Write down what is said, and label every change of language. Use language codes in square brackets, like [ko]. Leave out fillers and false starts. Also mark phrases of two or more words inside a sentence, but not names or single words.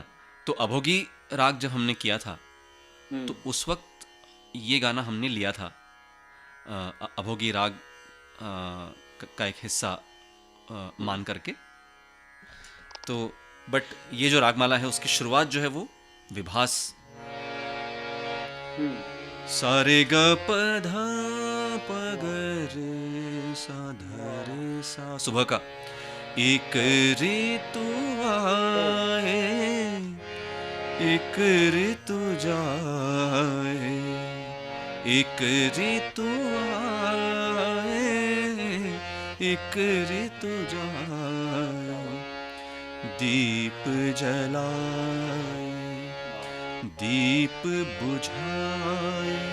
[hi] तो अभोगी राग जब हमने किया था तो उस वक्त ये गाना हमने लिया था अभोगी राग का एक हिस्सा मान करके। तो बट ये जो रागमाला है उसकी शुरुआत जो है वो विभास, सारे ग प ध प ग रे सा ध रे सा, सुबह का एक ऋतु आए एक ऋतु जाए, एक ऋतु आए एक ऋतु जाए, दीप जलाए दीप बुझाए,